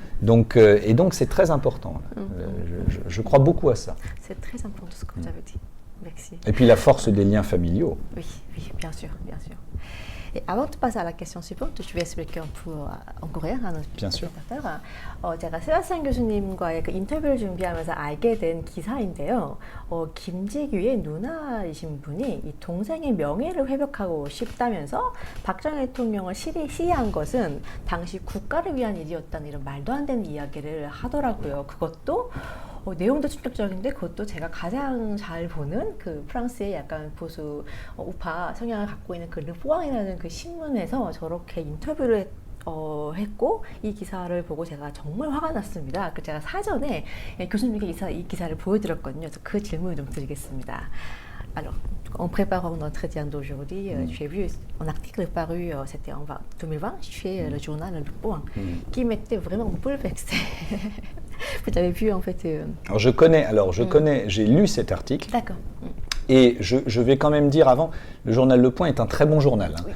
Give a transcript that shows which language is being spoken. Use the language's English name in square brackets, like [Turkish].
[French] Donc c'est très important. Je crois beaucoup à ça. C'est très important ce que vous avez dit. Merci. Et puis la force des liens familiaux. Oui, bien sûr. Et avant de passer à la question suivante, je vais expliquer un peu en coréen à notre spectateur. [Korean] 제가 세바스찬 교수님과의 그 인터뷰를 준비하면서 알게 된 기사인데요. 김재규의 누나이신 분이 이 동생의 명예를 회복하고 싶다면서 박정희 대통령을 시해한 것은 당시 국가를 위한 일이었다는 이런 말도 안 되는 이야기를 하더라고요. 그것도 내용도 충격적인데 그것도 제가 가장 잘 보는 그 프랑스의 약간 보수 우파 성향을 갖고 있는 그 르포앙이라는 그 신문에서 저렇게 인터뷰를 했고 이 기사를 보고 제가 정말 화가 났습니다. 그래서 제가 사전에 교수님께 이 기사를 보여드렸거든요. 그래서 그 질문을 좀 드리겠습니다. [French] Alors, en préparant notre entretien d'aujourd'hui, j'ai vu un article paru, c'était en 2020, chez le journal Le Point, qui m'était vraiment bouleversé. Vous avez vu en fait. Alors je connais, j'ai lu cet article. D'accord. Et je vais quand même dire avant, le journal Le Point est un très bon journal.